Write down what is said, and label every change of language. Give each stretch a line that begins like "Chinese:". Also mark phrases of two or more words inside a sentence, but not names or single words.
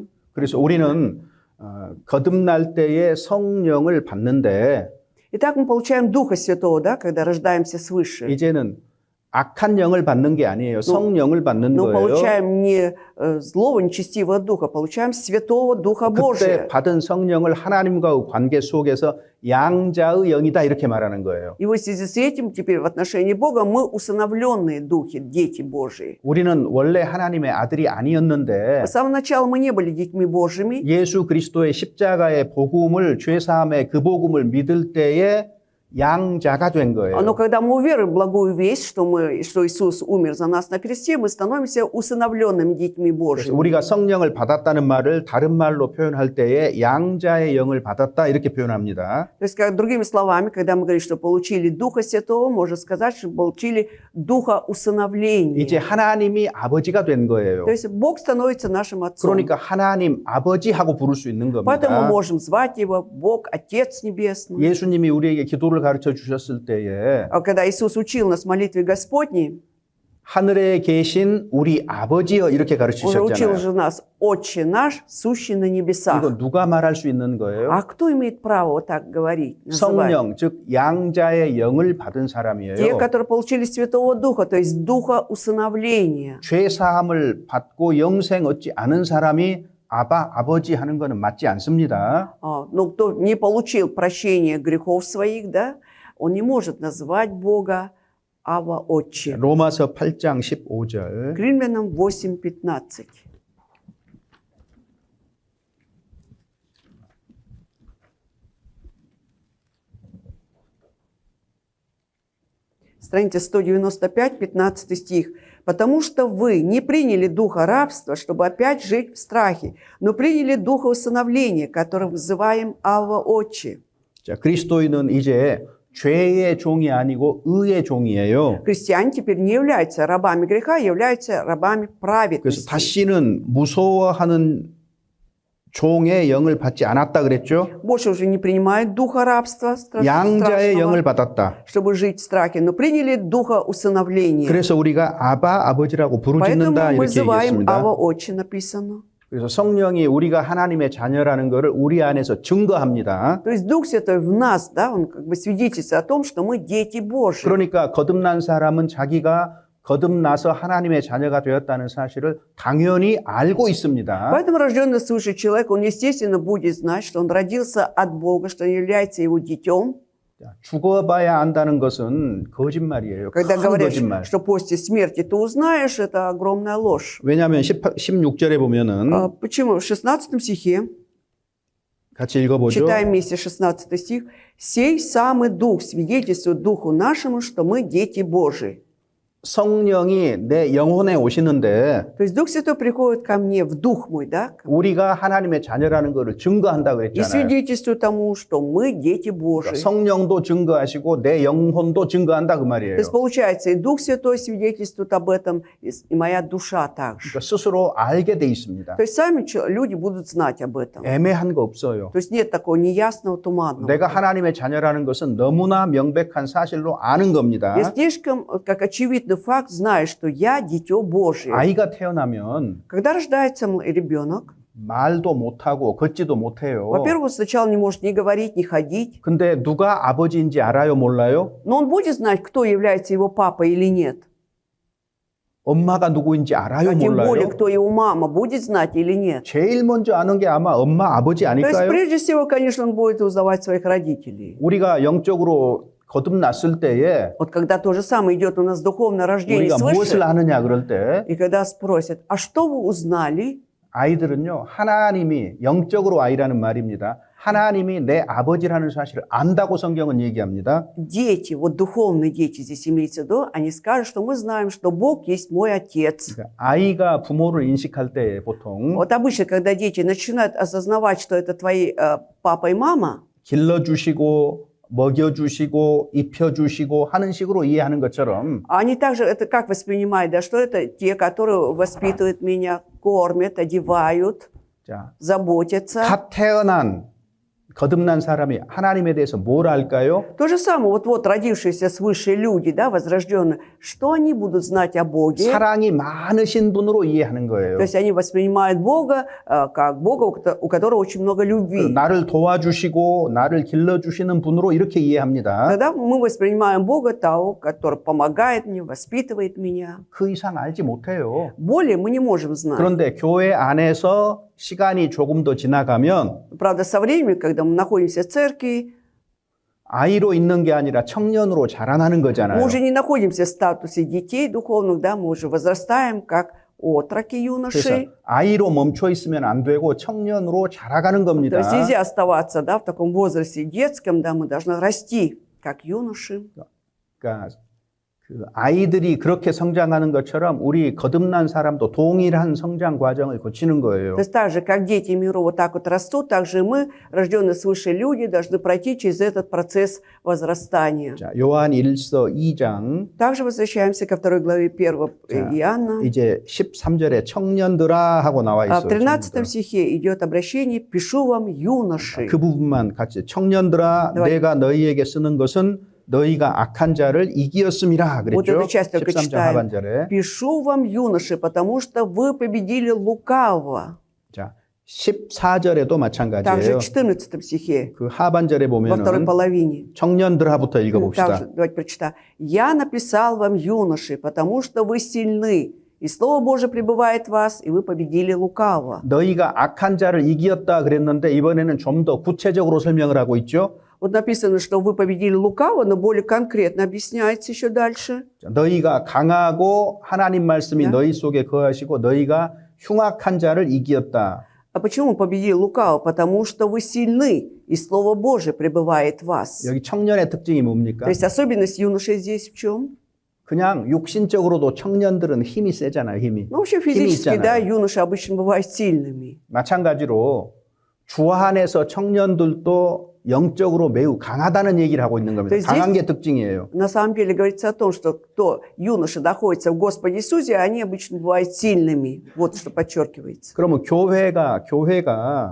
Korean: 그래서 우리는 거듭날 때에 성령을 받는데
Russian: Итак, мы получаем Духа Святого, да, когда рождаемся свыше.
Korean: 이제는 악한 영을 받는 게 아니에요. 성령을 받는
Russian: Но
Korean: 거예요.
Russian: получаем не злого, нечестивого духа, получаем Святого Духа
Korean: 그때
Russian: Божия.
Korean: 받은 성령을 하나님과의 관계 속에서 양자의 영이다 이렇게 말하는 거예요.
Russian: И вот в связи с этим теперь в отношении Бога мы усыновленные духи, дети Божии.
Korean: 우리는 원래 하나님의 아들이 아니었는데
Russian: С самого начала мы не были детьми Божьими,
Korean: 예수 그리스도의 십자가의 복음을 죄사함의 그 복음을 믿을 때에 양자가 된 거예요.
Russian: Но когда мы уверуем в благую весть, что Иисус умер за нас на кресте, мы становимся усыновленными детьми
Korean: 그래서
Russian: Божьими.
Korean: 우리가 성령을 받았다는 말을 다른 말로 표현할 때에 양자의 영을 받았다 이렇게 표현합니다.
Russian: То есть, другими словами, когда мы говорим, что получили Духа Святого, можно сказать, что получили Духа усыновления.
Korean: 이제 하나님이 아버지가 된 거예요.
Russian: То есть Бог становится нашим Отцом.
Korean: 그러니까 하나님 아버지하고 부를 수 있는
Russian: Поэтому мы
Korean: 겁니다.
Russian: можем звать Его Бог, Отец Небесный.
Korean: 예수님이 우리에게 기도를 가르쳐 주셨을 때에
Russian: Когда Иисус учил нас молитве Господней,
Korean: 하늘에 계신 우리 아버지여 이렇게
Russian: Он же учил
Korean: 가르치셨잖아요.
Russian: же нас «Отче наш, сущий на небесах».
Korean: 이거 누가 말할 수 있는 거예요?
Russian: А кто имеет право вот так говорить, называть?
Korean: 성령, 즉 양자의 영을 받은
Russian: Те,
Korean: 사람이에요.
Russian: которые получили Святого Духа, то есть Духа усыновления.
Korean: 죄 사함을 받고 영생 얻지 않은 사람이 아버지 하는 거는 맞지 않습니다.
Russian: Но кто не получил прощения грехов своих, да, он не может назвать Бога Ава Отче.
Korean: 로마서 8장 15절.
Russian: К Римлянам 8:15. Страница 195, 15 стих. «Потому что вы не приняли духа рабства, чтобы опять жить в страхе, но приняли духа усыновления, которым вызываем Авва Отче».
Korean: 자, 그리스도인은 이제 죄의 종이 아니고 의의 종이에요.
Russian: Христиане теперь не являются рабами греха, являются рабами
Korean: 그래서
Russian: праведности.
Korean: 다시는 무서워하는 종의 영을 받지 않았다 그랬죠?
Russian: Больше уже не принимают духа рабства,
Korean: 양자의 영을
Russian: страшного,
Korean: 받았다.
Russian: чтобы жить в страхе, но приняли духа усыновления.
Korean: 그래서 우리가 아버지라고
Russian: Поэтому
Korean: 부르짖는다
Russian: мы
Korean: 이렇게
Russian: называем
Korean: 얘기했습니다.
Russian: Ава Отче написано.
Korean: 그래서 성령이 우리가 하나님의 자녀라는 것을 우리 안에서 증거합니다.
Russian: То есть Дух Святой в нас, да, он как бы свидетельствует о том, что мы дети Божьи.
Korean: 그러니까 거듭난 사람은 자기가 거듭나서 하나님의 자녀가 되었다는 사실을 당연히 알고 있습니다.
Russian: Поэтому рожденный свыше человек, он естественно будет знать, что он родился от Бога, что он является его детем.
Korean: 죽어봐야 안다는 것은 거짓말이에요.
Russian: Когда
Korean: 큰
Russian: говорят,
Korean: 거짓말.
Russian: что после смерти ты узнаешь, это огромная ложь.
Korean: 왜냐하면 16절에 보면은
Russian: Почему? В 16 стихе,
Korean: 같이 읽어보죠.
Russian: читаем вместе 16 стих. «Сей самый Дух свидетельствует Духу нашему, что мы дети Божии».
Korean: 성령이 내 영혼에 오시는데
Russian: То есть Дух Святой приходит ко мне в дух мой, да,
Korean: 우리가 하나님의 자녀라는 것을 증거한다
Russian: и
Korean: 그랬잖아요.
Russian: свидетельствует тому, что мы дети Божии.
Korean: 성령도 증거하시고 내 영혼도 증거한다 그 말이에요.
Russian: То есть получается, и Дух Святой свидетельствует об этом, и моя душа также.
Korean: 그러니까 스스로 알게 돼 있습니다.
Russian: То есть сами люди будут знать об этом.
Korean: 애매한 거 없어요.
Russian: То есть нет такого неясного, туманного.
Korean: 내가 하나님의 자녀라는 것은 너무나 명백한 사실로 아는 겁니다.
Russian: Я слишком, как очевидный факт, знаю, что я дитё Божие.
Korean: 아이가 태어나면
Russian: Когда рождается ребенок,
Korean: 말도 못하고 걷지도 못해요.
Russian: во-первых, он сначала не может ни говорить, ни ходить,
Korean: 근데 누가 아버지인지 알아요, 몰라요?
Russian: но он будет знать, кто является его папой или нет.
Korean: 엄마가 누구인지 알아요,
Russian: А тем более,
Korean: 몰라요?
Russian: кто его мама, будет знать или нет.
Korean: 제일 먼저 아는 게 아마 엄마, 아버지
Russian: То есть,
Korean: 아닐까요?
Russian: прежде всего, конечно, он будет узнавать своих родителей.
Korean: 우리가 영적으로 거듭났을 때에
Russian: Вот когда то же самое идет у нас духовное рождение
Korean: 우리가 무엇을
Russian: свыше,
Korean: 아느냐 그럴 때
Russian: и когда спросят, а что вы узнали?
Korean: 아이들은요, 하나님이 영적으로 아이라는 말입니다. 하나님이 내 아버지라는 사실을 안다고 성경은 얘기합니다.
Russian: Дети, вот духовные дети здесь имеется в виду, они скажут, что мы знаем, что Бог есть мой Отец.
Korean: 그러니까 아이가 부모를 인식할 때 보통
Russian: Вот обычно, когда дети начинают осознавать, что это твои папа и мама,
Korean: 길러주시고 먹여주시고 입혀주시고 하는 식으로 이해하는 것처럼
Russian: они также это как воспринимают, да, что это те, которые воспитывают меня, кормят, одевают,
Korean: 자,
Russian: заботятся.
Korean: 갓 태어난 거듭난 사람이 하나님에 대해서 뭘 알까요?
Russian: То же самое, вот родившиеся свыше люди, да, возрожденные, что они будут знать о Боге?
Korean: 사랑이 많으신 분으로 이해하는 거예요.
Russian: То есть они воспринимают Бога как Бога, у которого очень много любви.
Korean: 나를 도와주시고 나를 길러주시는 분으로 이렇게 이해합니다.
Russian: Тогда мы воспринимаем Бога того, который помогает мне, воспитывает меня.
Korean: 그 이상 알지 못해요.
Russian: Более мы не можем знать.
Korean: 그런데 교회 안에서 시간이 조금 더 지나가면
Russian: Правда, со временем, когда мы находимся в церкви,
Korean: 아이로 있는 게 아니라 청년으로 자라나는 거잖아요.
Russian: мы уже не находимся в статусе детей духовных, да, мы уже возрастаем как отроки,
Korean: 그래서
Russian: юноши.
Korean: 아이로 멈춰 있으면 안 되고 청년으로 자라가는
Russian: То
Korean: 겁니다.
Russian: есть нельзя оставаться, да, в таком возрасте детском, да, мы должны расти. как юноши.
Korean: 그러니까 그 아이들이 그렇게 성장하는 것처럼 우리 거듭난 사람도 동일한 성장 과정을 거치는 거예요.
Russian: То есть так же, как дети миру вот так вот растут, так же мы, рожденные свыше люди, должны пройти через этот процесс возрастания.
Korean: 자, 요한 1서 2장
Russian: Также возвращаемся ко второй главе 1
Korean: 자,
Russian: Иоанна.
Korean: 이제 13절에 청년들아 하고 나와
Russian: А
Korean: 있어요.
Russian: в 13
Korean: 청년들아.
Russian: стихе идет обращение «Пишу вам, юноши».
Korean: 그 부분만 같이 청년들아
Russian: давай.
Korean: 내가 너희에게 쓰는 것은 너희가 악한 자를 이기었음이라
Russian: Вот
Korean: 그랬죠.
Russian: эту часть только
Korean: 13장
Russian: читаем.
Korean: 하반절에.
Russian: «Пишу вам, юноши, потому что вы победили лукавого».
Korean: 자, 14절에도
Russian: Также
Korean: 마찬가지예요.
Russian: в 14 стихе,
Korean: 그 하반절에
Russian: во второй
Korean: 보면은
Russian: половине.
Korean: 청년들하부터 읽어봅시다.
Russian: Также, давайте прочитаем. «Я написал вам, юноши, потому что вы сильны, и Слово Божие пребывает в вас, и вы победили лукавого».
Korean: 너희가 악한 자를 이기었다 그랬는데 이번에는 좀 더 구체적으로 설명을 하고 있죠.
Russian: Вот написано, что вы победили лукавого, но более конкретно объясняется еще дальше.
Korean: 자, 너희가 강하고 하나님 말씀이 네. 너희 속에 거하시고 너희가 흉악한 자를 이기었다.
Russian: А почему победили лукавого? Потому что вы сильны, и Слово Божие пребывает в вас.
Korean: 여기 청년의 특징이 뭡니까?
Russian: То есть особенность юношей здесь в чем?
Korean: 그냥 육신적으로도 청년들은 힘이 세잖아요, 힘이.
Russian: Ну, вообще
Korean: 힘이
Russian: физически, да,
Korean: 있잖아요.
Russian: юноши обычно бывают сильными.
Korean: 마찬가지로 주 안에서 청년들도 영적으로 매우 강하다는 얘기를 하고 있는 겁니다.
Russian: То есть
Korean: 강한
Russian: здесь-
Korean: 게 특징이에요.
Russian: На самом деле говорится о том, что кто юноши находится в Господе Иисусе, они обычно бывают сильными. Вот что подчеркивается.
Korean: 그러면 교회가